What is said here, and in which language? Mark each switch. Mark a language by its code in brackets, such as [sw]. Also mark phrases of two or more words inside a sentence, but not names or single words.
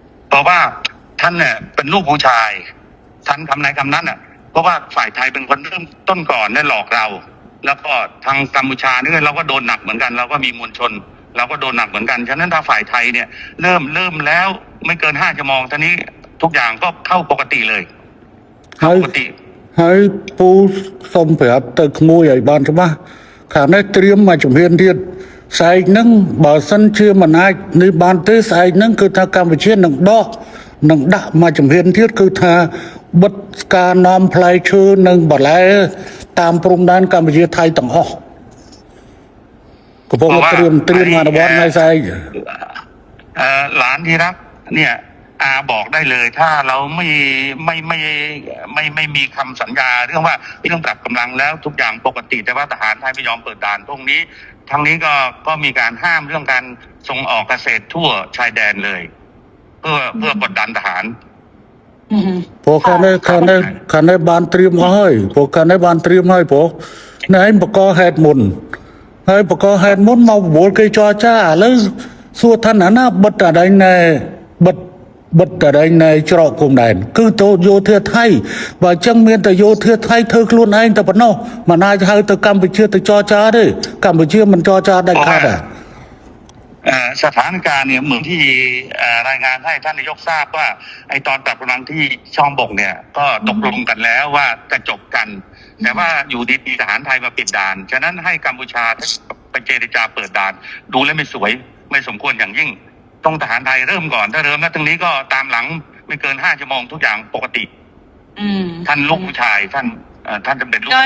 [th] เพราะว่าท่านเนี่ยเป็นลูกผู้ชายท่านคำไหนคำนั้นอ่ะเพราะว่าฝ่ายไทยเป็นคนเริ่มต้นก่อนได้หลอกเรา แล้วก็ทางกัมพูชาเนี่ยเราก็โดนหนักเหมือนกันเราก็มีมวลชน เราก็โดนหนักเหมือนกันฉะนั้นถ้าฝ่ายไทยเนี่ยเริ่มแล้วไม่เกิน5 ชั่วโมงท่านี้ทุกอย่างก็เข้าปกติเลยเข้าปกติ [km] ហើយពូសុំប្រាប់ទៅក្មួយឲ្យបានច្បាស់ខាងនេះត្រៀមមកជំហានទៀតស្អែកហ្នឹងបើសិនជាមិនអាចនេះបានទេស្អែកហ្នឹងគឺថាកម្ពុជានឹងដកនឹងដាក់មកជំហានទៀតគឺថាបិទការនាំផ្លែឈើនិងបន្លែតាមព្រំដែនកម្ពុជាថៃទាំងអស់កំពុងត្រៀមអនុវត្តនៅស្អែក [th] หลานที่รักเนี่ยอาบอกได้เลย ถ้าเราไม่มีคำสัญญาเรื่องว่าไม่ต้องปรับกำลังแล้วทุกอย่างปกติแต่ว่าทหารไทยไม่ยอมเปิดด่านตรงนี้ทางนี้ก็มีการห้ามเรื่องการส่งออกเกษตรทั่วชายแดนเลย เพื่อกดดันทหาร [km] ព្រោះខាងនេះបានត្រៀមអស់ហើយព្រោះខាងនេះបានត្រៀមហើយព្រោះណែឯងបកហេតុមុនហើយបកហេតុមុនមកបបួលគេចរចាឥឡូវសួរថាណាបិទតែណែបិទតែណែច្រកគុំដែនគឺទៅយោធាថៃបើអញ្ចឹងមានតែយោធាថៃធ្វើខ្លួនឯងតែប៉ុណ្ណោះមិនអាចហៅទៅកម្ពុជាទៅចរចាទេកម្ពុជាមិនចรចាដាច់ខាតទេ [th] สถานการณ์เนี่ยเหมือนที่รายงานให้ท่านนายกทราบว่าไอตอนปรับกำลังที่ช่องบกเนี่ยก็ตกลงกันแล้วว่าจะจบกัน แต่ว่าอยู่ดีๆทหารไทยมาปิดด่านฉะนั้นให้กัมพูชาไปเจรจาเปิดด่านดูแล้วไม่สวยไม่สมควรอย่างยิ่งต้องทหารไทยเริ่มก่อนถ้าเริ่มแล้วตรงนี้ก็ตามหลังไม่เกิน5 ชั่วโมงทุกอย่างปกติท่านลูกผู้ชายท่านจะเป็นลูก